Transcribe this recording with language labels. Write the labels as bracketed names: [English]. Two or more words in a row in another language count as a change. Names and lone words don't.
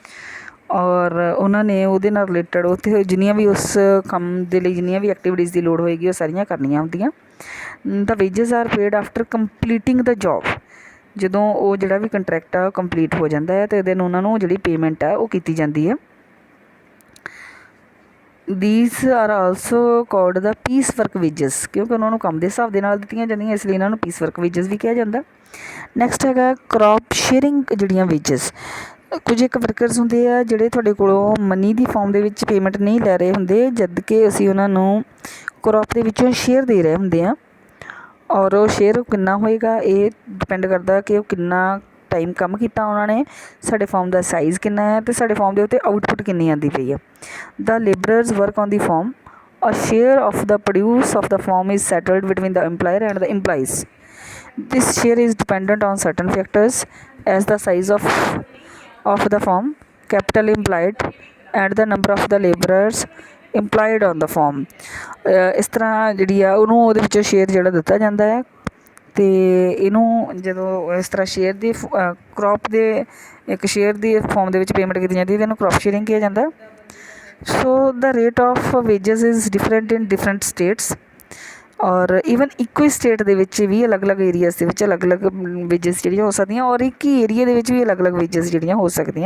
[Punjabi] ਔਰ ਉਹਨਾਂ ਨੇ ਉਹਦੇ ਨਾਲ ਰਿਲੇਟਡ ਉੱਥੇ ਜਿੰਨੀਆਂ ਵੀ ਉਸ ਕੰਮ ਦੇ ਲਈ ਜਿੰਨੀਆਂ ਵੀ ਐਕਟੀਵਿਟੀਜ਼ ਦੀ ਲੋੜ ਹੋਏਗੀ ਉਹ ਸਾਰੀਆਂ ਕਰਨੀਆਂ ਹੁੰਦੀਆਂ। [English] The wages are paid after completing the job. [Punjabi] ਜਦੋਂ ਉਹ ਜਿਹੜਾ ਵੀ ਕੰਟਰੈਕਟ ਆ ਉਹ ਕੰਪਲੀਟ ਹੋ ਜਾਂਦਾ ਹੈ ਅਤੇ ਦੈਨ ਉਹਨਾਂ ਨੂੰ ਜਿਹੜੀ ਪੇਮੈਂਟ ਆ ਉਹ ਕੀਤੀ ਜਾਂਦੀ ਹੈ। [English] these are also called the piece work wages, [Punjabi] ਕਿਉਂਕਿ ਉਹਨਾਂ ਨੂੰ ਕੰਮ ਦੇ ਹਿਸਾਬ ਦੇ ਨਾਲ ਦਿੱਤੀਆਂ ਜਾਂਦੀਆਂ, ਇਸ ਲਈ ਇਹਨਾਂ ਨੂੰ [English] piece work wages [Punjabi] ਵੀ ਕਿਹਾ ਜਾਂਦਾ। [English] ਨੈਕਸਟ ਹੈਗਾ crop sharing ਜਿਹੜੀਆਂ wages। [Punjabi] ਕੁਝ ਇੱਕ ਵਰਕਰਸ ਹੁੰਦੇ ਆ ਜਿਹੜੇ ਤੁਹਾਡੇ ਕੋਲੋਂ ਮਨੀ ਦੀ ਫਾਰਮ ਦੇ ਵਿੱਚ ਪੇਮੈਂਟ ਨਹੀਂ ਲੈ ਰਹੇ ਹੁੰਦੇ, ਜਦ ਕਿ ਅਸੀਂ ਉਹਨਾਂ ਨੂੰ crop ਦੇ ਵਿੱਚੋਂ ਸ਼ੇਅਰ ਦੇ ਰਹੇ ਹੁੰਦੇ ਆ, ਔਰ ਉਹ ਸ਼ੇਅਰ ਕਿੰਨਾ ਹੋਏਗਾ ਇਹ ਡਿਪੈਂਡ ਕਰਦਾ ਕਿ ਉਹ ਕਿੰਨਾ ਟਾਈਮ ਕੰਮ ਕੀਤਾ ਉਹਨਾਂ ਨੇ, ਸਾਡੇ ਫਾਰਮ ਦਾ ਸਾਈਜ਼ ਕਿੰਨਾ ਹੈ ਅਤੇ ਸਾਡੇ ਫਾਰਮ ਦੇ ਉੱਤੇ ਆਊਟਪੁੱਟ ਕਿੰਨੀ ਆਉਂਦੀ ਪਈ ਹੈ। [English] The laborers work on the farm, a share of the produce of the farm is settled between the employer and the employees. This share is dependent on certain factors as the size of the firm, capital employed and the number of the laborers employed on the firm. [Punjabi] ਇਸ ਤਰ੍ਹਾਂ ਜਿਹੜੀ ਆ ਉਹਨੂੰ ਉਹਦੇ ਵਿੱਚੋਂ ਸ਼ੇਅਰ ਜਿਹੜਾ ਦਿੱਤਾ ਜਾਂਦਾ ਹੈ, ਅਤੇ ਇਹਨੂੰ ਜਦੋਂ ਇਸ ਤਰ੍ਹਾਂ ਸ਼ੇਅਰ ਦੀ ਕ੍ਰੋਪ ਦੇ ਇੱਕ ਸ਼ੇਅਰ ਦੀ ਫਾਰਮ ਦੇ ਵਿੱਚ ਪੇਮੈਂਟ ਕੀਤੀ ਜਾਂਦੀ ਹੈ, ਇਹਨੂੰ [English] crop sharing [Punjabi] ਕਿਹਾ ਜਾਂਦਾ। [English] So the rate of wages is different in different states, [Punjabi] ਔਰ ਈਵਨ ਇੱਕੋ ਹੀ ਸਟੇਟ ਦੇ ਵਿੱਚ ਵੀ ਅਲੱਗ-ਅਲੱਗ ਏਰੀਆਜ਼ ਦੇ ਵਿੱਚ ਅਲੱਗ-ਅਲੱਗ ਵੇਜਸ ਜਿਹੜੀਆਂ ਹੋ ਸਕਦੀਆਂ, ਔਰ ਇੱਕ ਹੀ ਏਰੀਆ ਦੇ ਵਿੱਚ ਵੀ ਅਲੱਗ-ਅਲੱਗ ਵੇਜਸ ਜਿਹੜੀਆਂ ਹੋ ਸਕਦੀਆਂ।